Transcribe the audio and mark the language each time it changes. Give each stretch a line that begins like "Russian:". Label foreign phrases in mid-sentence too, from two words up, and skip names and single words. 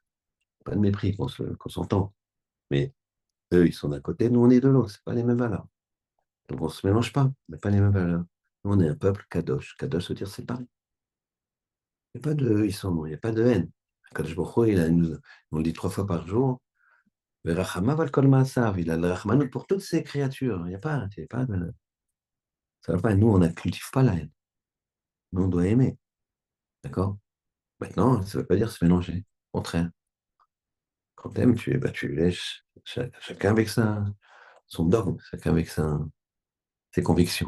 French: Pas de mépris, qu'on s'entend. Mais eux, ils sont d'un côté, nous, on est de l'autre. C'est pas les mêmes valeurs. Donc, on ne se mélange pas. On n'a pas les mêmes valeurs. Nous, on est un peuple kadosh. Kadosh veut dire séparé. Il n'y a pas de, il y a pas de haine.
Hebrew: קדוש ברוך הוא,
French: on le dit 3 fois par jour.
Hebrew: ורחמיו על כל מעשיו.
French: Il a le rachmanout pour toutes ces créatures. Il y a pas ça va pas. Nous, on ne cultive pas la haine. Nous, on doit aimer. D'accord? Maintenant, ça ne veut pas dire se mélanger. Au contraire. Quand tu aimes, tu laisses chacun avec son dogme, chacun avec ses convictions.